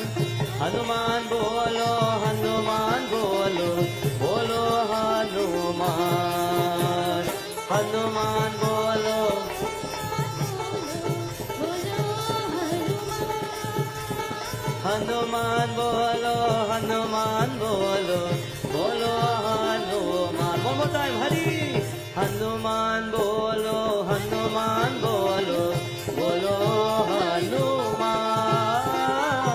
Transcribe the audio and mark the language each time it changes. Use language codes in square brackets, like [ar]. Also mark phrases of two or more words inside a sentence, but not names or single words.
[hi] हनुमान बोलो, हनुमान बोलो, बोलो हनुमान. हनुमान बोलो, हनुमान बोलो, हनुमान बोलो, बोलो हनुमान. [en] One more time, Hari. [hi] हनुमान बोलो, हनुमान बोलो, बोलो हनुमान.